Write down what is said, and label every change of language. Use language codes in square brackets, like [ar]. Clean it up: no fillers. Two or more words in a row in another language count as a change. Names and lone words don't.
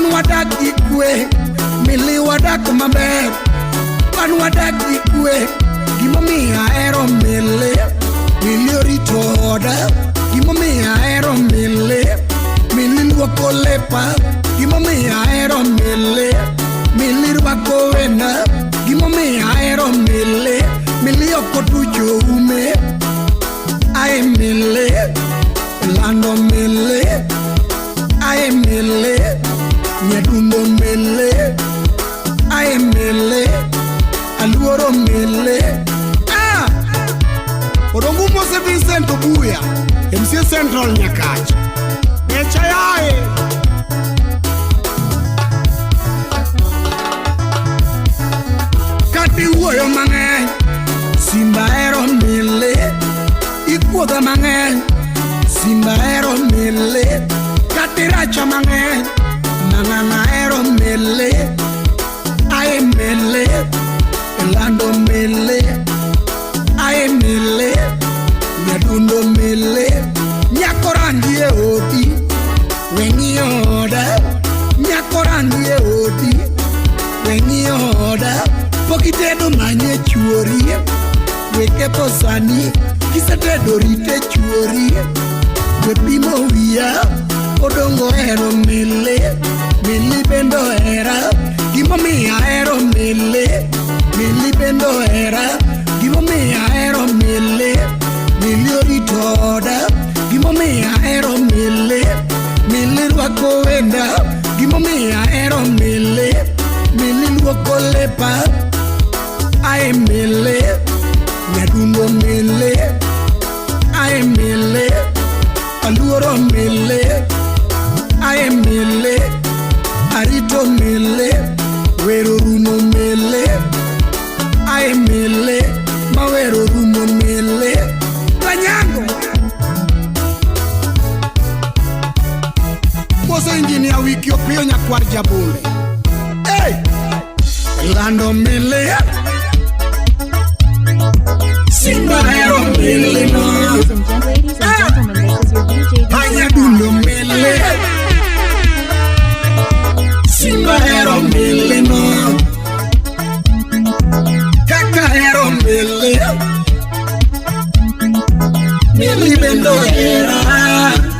[luo] wadak gi kwe, mili wadak maber, wan wadak gi kwe, gimomiyo ahero mili, mili orito oda, gimomiyo ahero mili, mili luoko lepa, gimomiyo ahero mili, mili rwako wenda, gimomiyo ahero mili, mili okotucho ume, ai mili, lando mili, ai mili, nyadundo mili, ai mili, aluoro mili. Odongu Mose Vincent Obuya, MC Central Nyakacha, Nyechayae. Kati uoyo mang'eny, simba hero mili, ikuodha mang'eny, simba hero mili, kati racha mang'eny, nang'ana hero mili, ai mili, lando mili, ai mili, nyadundo mili, nyakorangi e odi, wengi oda, nyakorangi e odi, wengi oda, pokitedo manye chuori, weke posani, kisetedo rite chuori, we pimo wiya, odongo hero mili, mili bendo hera, gimomiyo ahero mili, mili bendo hera, gimomiyo ahero mili, mili orito oda, gimomiyo ahero mili, mili rwako wenda, gimomiyo ahero mili, mili luoko lepa, ai mili, nyadundo mili, ai mili, aluoro mili, ai mili, arito mili, wero rumo mili, ai mili, mawero rumo mili, Banyango. Moso Engineer Wiki Opio Nyakwar Jabule. Hey! Lando mili, simba hero mili no. [en] Ladies and gentlemen, this is your DJ [luo] Nyadundo mili, simba hero mili no. Kaka hero mili, mili bendo hera,